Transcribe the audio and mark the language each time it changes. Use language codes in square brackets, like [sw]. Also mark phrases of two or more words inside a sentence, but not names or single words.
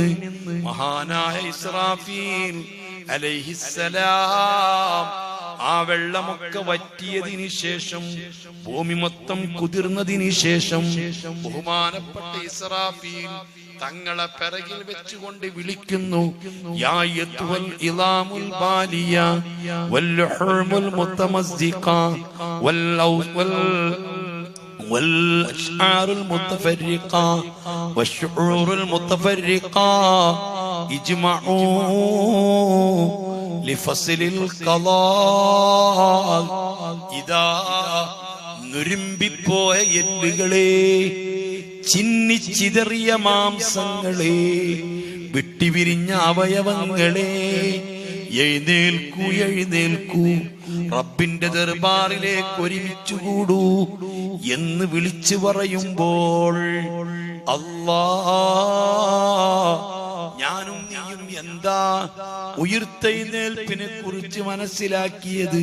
[ml] മഹാനായ ഇസ്രാഫീൽ അലൈഹിസ്സലാം ആ വെള്ളമൊക്കെ വറ്റിയതിന് ശേഷം ഭൂമി മൊത്തം കുതിർന്നതിന് ശേഷം ബഹുമാനപ്പെട്ട ഇസ്രാഫീൽ തങ്ങളെ പിറകിൽ വെച്ചുകൊണ്ട് വിളിക്കുന്നു, [ar] يا أيتها العظام البالية واللحوم المتمزقة والأشعار المتفرقة والشعور المتفرقة اجمعوا لفصل القضاء. [ml] ഇതാ നുരുമ്പിപ്പോയ എല്ലുകളെ, ചിന്നിച്ചിതറിയ മാംസങ്ങളെ, വിട്ടിവിരിഞ്ഞ അവയവങ്ങളെ, എഴുന്നേൽക്കൂ എഴുന്നേൽക്കൂ, റബ്ബിന്റെ ദർബാറിലേക്ക് ഒരുമിച്ചുകൂടൂ എന്ന് വിളിച്ചു പറയുമ്പോൾ അല്ലാഹ് ഞാനും നീയും എന്താ ഉയിർത്തെഴുന്നേൽപ്പിനെ കുറിച്ച് മനസ്സിലാക്കിയത്?